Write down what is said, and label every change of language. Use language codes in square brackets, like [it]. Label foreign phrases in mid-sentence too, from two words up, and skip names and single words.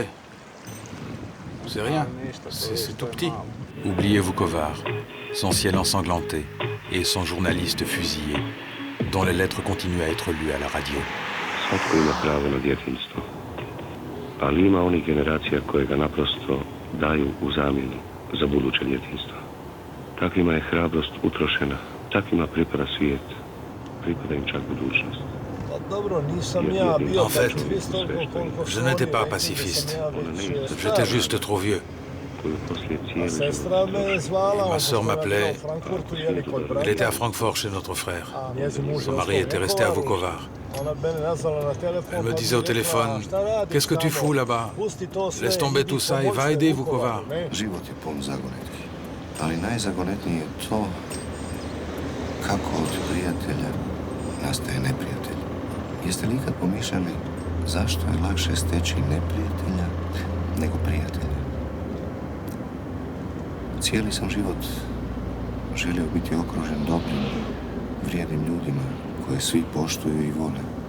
[fr] C'est rien, c'est tout petit. Oubliez Vukovar, son ciel ensanglanté et son journaliste fusillé, dont les lettres continuent à être lues à la radio. [hr] Svatko ima pravo na djetinjstvo, ali ima onih generacija koje ga naprosto daju u zamjenu za buduće djetinjstvo. Takvima je hrabrost utrošena, takvima pripada svijet, pripada im čak budućnost. [fr] En fait, je n'étais pas pacifiste. J'étais juste trop vieux. Et ma sœur m'appelait. Elle était à Francfort chez notre frère. Son mari était resté à Vukovar. Elle me disait au téléphone, « Qu'est-ce que tu fous là-bas? Laisse tomber tout ça et va aider Vukovar. » [hr] Život je pun zagonetki, ali najzagonetnije je to kako od prijatelja nastaje neprijatelj. Jeste li ikad pomišljali zašto je lakše steći neprijatelja nego prijatelja? Cijeli sam život želio biti okružen dobrim, vrijednim ljudima koje svi poštuju i vole.